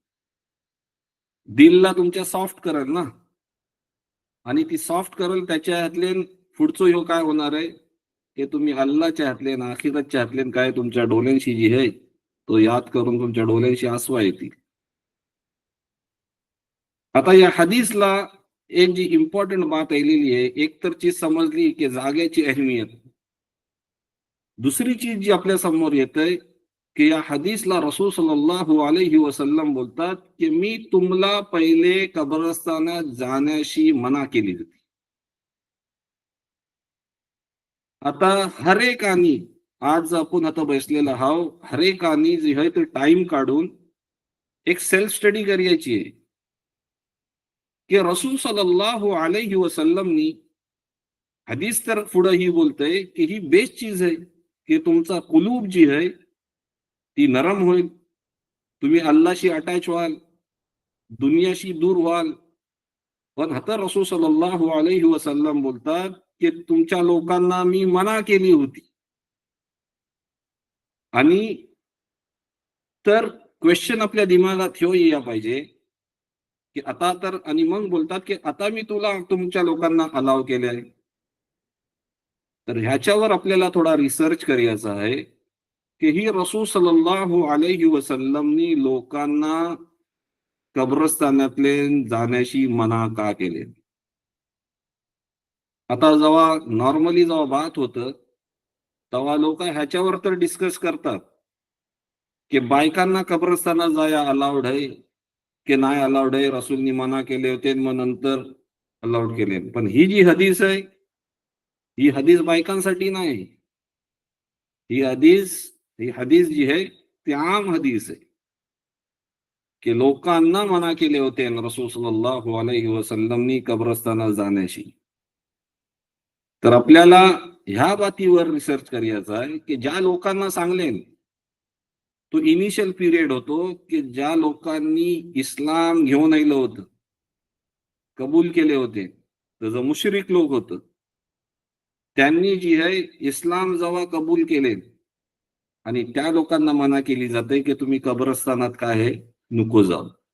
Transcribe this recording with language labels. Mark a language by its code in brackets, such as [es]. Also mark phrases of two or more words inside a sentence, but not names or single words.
[mr] दिलला तुमच्या सॉफ्ट करेल ना, आणि ती सॉफ्ट करेल त्याच्या हातले पुढचं ह्यो काय होणार आहे, की तुम्ही अल्लाच्या हातले ना आखिरतच्या हातले काय तुमच्या डोळ्यांशी जी आहे, तो याद करून तुमच्या डोळ्यांशी आसवा येतील. आता या हदीसला एक जी इम्पॉर्टंट बात आलेली आहे, एक तर चीज समजली की जाग्याची अहमियत. दुसरी चीज जी आपल्या समोर येते की या हदीसला रसूल [ar] صلى الله عليه وسلم [mr] बोलतात की मी तुम्हाला पहिले कब्रस्तानात जाण्याशी मना केली होती. आता हरेकानी आज आपण आता बसलेला हाव, हरेकानी जे आहे ते टाइम काढून एक [en] self study [mr] करायची आहे की रसूल [ar] صلى الله عليه وسلم [mr] हदीस तर पुढे ही बोलतंय की ही बेस्ट चीज आहे की तुमचा कुलूब जी आहे ती नरम होईल, तुम्ही अल्लाशी अटॅच व्हाल, दुनियाशी दूर व्हाल. पण आता रसूल [ar] صلى الله عليه وسلم [mr] बोलतात की तुमच्या लोकांना मी मना केली होती. आणि तर क्वेश्चन आपल्या दिमागात ह्यो या पाहिजे की आता तर, आणि मग बोलतात की आता मी तुमच्या लोकांना अलाव केले. तर ह्याच्यावर आपल्याला थोडा रिसर्च करायचा आहे की ही रसूल [ar] صلى الله عليه وسلم [mr] लोकांना कब्रस्तानातले जाण्याशी मना का केले. आता जेव्हा नॉर्मली जेव्हा बात होतं, तेव्हा लोक ह्याच्यावर तर डिस्कस करतात की बायकांना कब्रस्तानात जाया अलाउड आहे की नाही अलाउड आहे, रसूलनी मना केले होते मग नंतर अलाउड केले. पण ही जी हदीस आहे, ही हदीस बायकांसाठी नाही. ही हदीस ही हदीस जी आहे ती आम हदीस आहे की लोकांना मना केले होते रसूल [ar] صلى الله عليه وسلم [mr] कब्रस्तानात जाण्याशी. तर आपल्याला ह्या बातीवर रिसर्च करायचा आहे की ज्या लोकांना सांगलेन, तो इनिशियल पिरियड होतो की ज्या लोकांनी इस्लाम घेऊन आलं होतं, कबूल केले होते, तर जो मुश्रिक लोक होतं, त्यांनी जी आहे इस्लाम जेव्हा कबूल केले, आणि त्या लोकांना मना केली जाते की तुम्ही कब्रस्तानात काय आहे नको जाऊ.